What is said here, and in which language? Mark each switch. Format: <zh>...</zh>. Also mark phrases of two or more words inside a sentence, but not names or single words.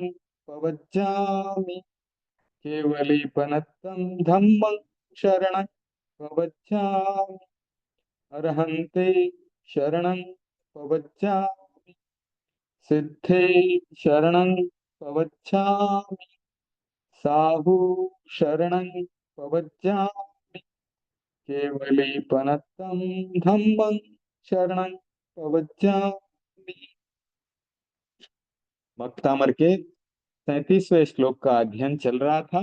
<pra>पवच्छामि, केवलीपनत्तं धम्मं शरणं पवच्छामि, अरहन्ते शरणं पवच्छामि, सिद्धे शरणं पवच्छामि, साहू शरणं पवच्छामि, केवलीपनत्तं धम्मं शरणं पवच्छामि।</pra> <hi>भक्तामर के 37वें श्लोक का अध्ययन चल रहा था।</hi>